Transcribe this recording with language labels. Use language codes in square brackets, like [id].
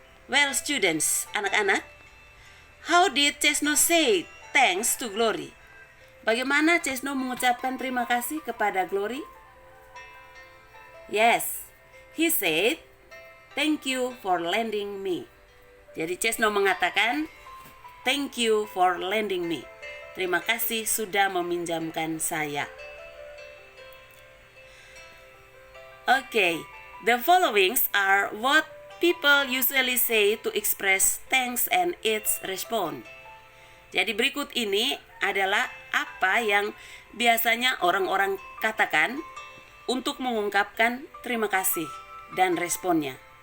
[en] Well, students, [id] anak-anak, [en] how did Chesno say thanks to Glory? [id] Bagaimana Chesno mengucapkan terima kasih kepada Glory? [en] Yes, he said, "Thank you for lending me." [id] Jadi Chesno mengatakan, [en] "Thank you for lending me." [id] Terima kasih sudah meminjamkan saya. [en] Okay, the followings are what people usually say to express thanks and its response. [id] Jadi berikut ini adalah apa yang biasanya orang-orang katakan untuk mengungkapkan terima kasih dan responnya.